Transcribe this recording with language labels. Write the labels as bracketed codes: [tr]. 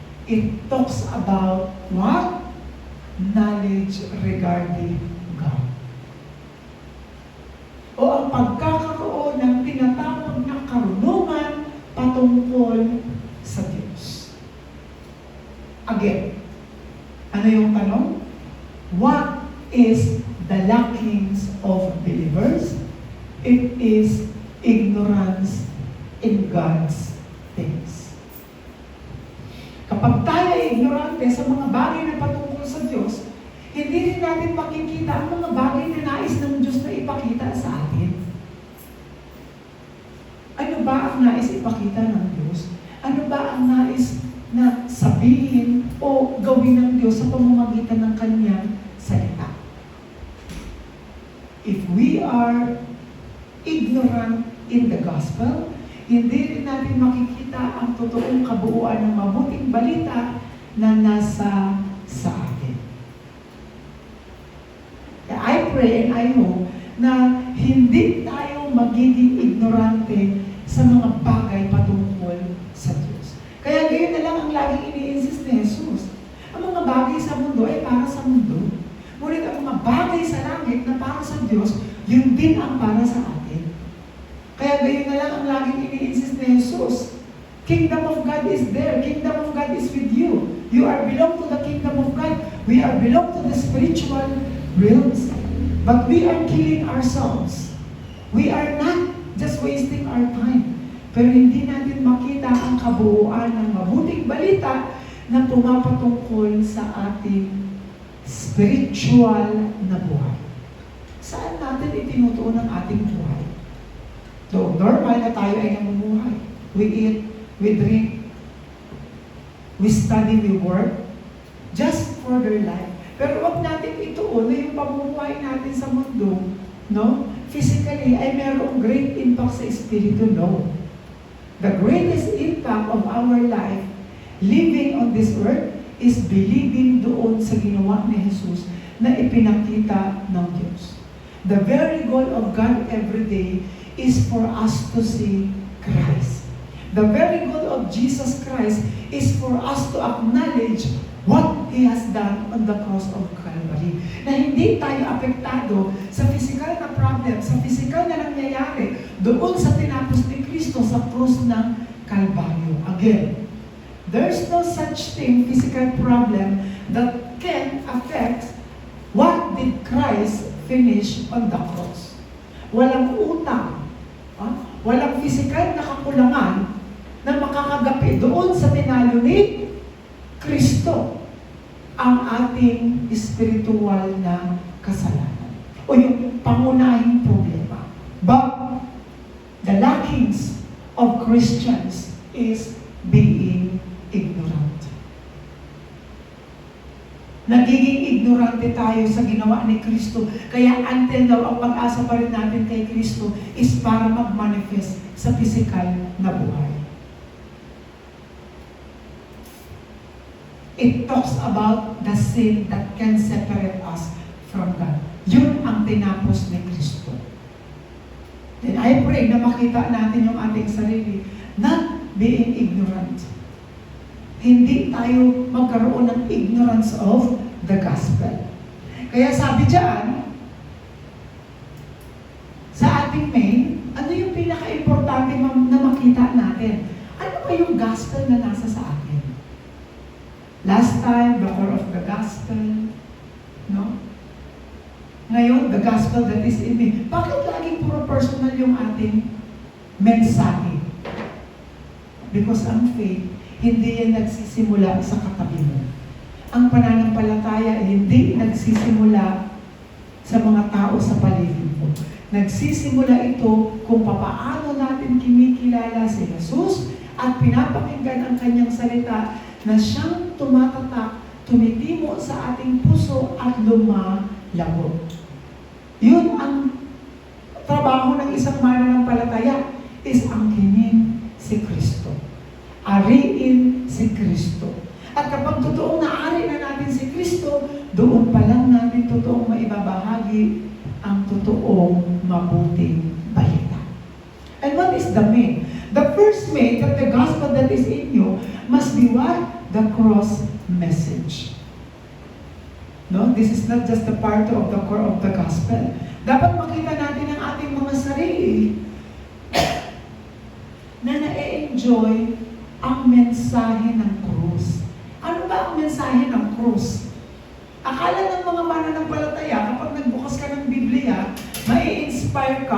[en] It talks about what? Knowledge regarding God. [tl] O ang pagkakaroon ng tinatawag na karunungan patungkol sa Diyos. [en] Again, [tl] ano yung tanong? [en] What is the lackings of believers? It is ignorance in God's things. [tl] Kapag tayo ay ignorante sa mga bagay na patungkol sa Diyos, hindi rin natin makikita ang mga bagay na nais ng Diyos na ipakita sa atin. Ano ba ang nais ipakita ng Diyos? Ano ba ang nais na sabihin o gawin ng Diyos sa pamamagitan ng Kanyang salita? [en] If we are ignorant in the gospel, [tl] hindi rin natin makikita ang totoong kabuuan ng mabuting balita na nasa sa atin. [en] I pray and I hope [tl] na hindi tayo magiging ignorante sa mga bagay patungkol sa Diyos. Kaya gayon na lang ang laging ini-insist ni Jesus. Ang mga bagay sa mundo ay para sa mundo. Ngunit ang mga bagay sa langit na para sa Diyos, yun din ang para sa atin. Kaya gayon na lang ang laging ini-insist ni Jesus. [en] Kingdom of God is there. Kingdom of God is with you. You are belong to the kingdom of God. We are belong to the spiritual realms. But we are killing ourselves. We are not just wasting our time. [tl] Pero hindi natin makita ang kabuuan ng mabuting balita na pumapatungkol sa ating spiritual na buhay. Saan natin itinutuon ang ating buhay? So, normal na tayo ay namumuhay. [en] We eat, we drink, we study, we work, just for their life. [tl] Pero wag natin ituon na yung pamumuhay natin sa mundo, no? Physically, ay mayroong [en] great impact [tl] sa espiritu, no? [en] The greatest impact of our life, living on this earth, is believing [tl] doon sa ginawa ni Jesus na ipinakita ng Diyos. [en] The very goal of God every day is for us to see Christ. The very goal of Jesus Christ is for us to acknowledge what He has done on the cross of Calvary. [tl] Na hindi tayo apektado sa physical na problem, sa physical na nangyayari doon sa tinapos ni Kristo sa cross ng Calvario. [en] Again, there's no such thing, physical problem, that can affect what did Christ finish on the cross. [tl] Walang utang, walang physical na kakulangan na makakagapi doon sa tinalo ni Kristo ang ating spiritual na kasalanan o yung pangunahing problema. [en] But the lackings of Christians is being ignorant. [tl] Nagiging ignorante tayo sa ginawa ni Kristo. Kaya [en] until now, [tl] ang pag-asa pa rin natin kay Kristo is para mag-manifest sa physical na buhay. [en] It talks about the sin that can separate us from God. [tl] Yun ang tinapos ni Kristo. [en] Then I pray [tl] na makita natin yung ating sarili, [en] not being ignorant. [tl] Hindi tayo magkaroon ng [en] ignorance of the gospel. [tl] Kaya sabi dyan, sa ating main, ano yung pinaka-importante na makita natin? Ano ba yung gospel na nasa sa atin? [en] Last time, the core of the gospel, [tl] no? Ngayon, [en] the gospel that is in me. [tl] Bakit laging puro personal yung ating mensahe? Because ang faith, hindi yan nagsisimula sa katabi mo. Ang pananampalataya, hindi nagsisimula sa mga tao sa paligid mo. Nagsisimula ito kung papaano natin kinikilala si Jesus at pinapakinggan ang kanyang salita na siyang tumatatak, tumitimo sa ating puso at lumalago. Yun ang trabaho ng isang mananampalataya, [en] is [tl] angkinin si Kristo. Ariin si Kristo. At kapag totoong naari na natin si Kristo, doon pa lang natin totoong maibabahagi ang totoong mabuting balita. [en] And what is the main? The first main that the gospel that is in you must be what? The cross message. [tl] No? [en] This is not just a part of the core of the gospel. [tl] Dapat makita natin ang ating mga sarili na na-enjoy ang mensahe ng krus. Ano ba ang mensahe ng krus? Akala ng mga mananampalataya, kapag nagbukas ka ng Biblia, mai-inspire ka.